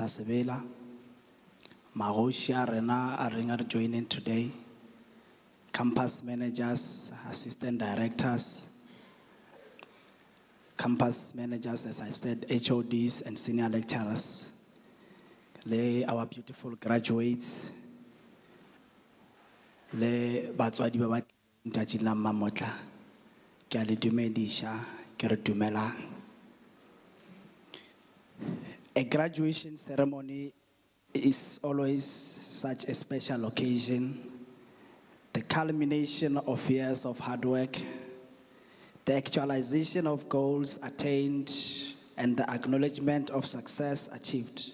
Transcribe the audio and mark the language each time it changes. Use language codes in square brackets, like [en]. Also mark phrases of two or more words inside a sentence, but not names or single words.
[en] Sevela, Maroshia Rena are joining today, campus managers, assistant directors, campus managers, as I said, HODs and senior lecturers, our beautiful graduates, [nso] batswadi ba ntjatjing la mmamotla, ke a le dumedisha, ke re dumelang. [en] A graduation ceremony is always such a special occasion, the culmination of years of hard work, the actualization of goals attained, and the acknowledgement of success achieved.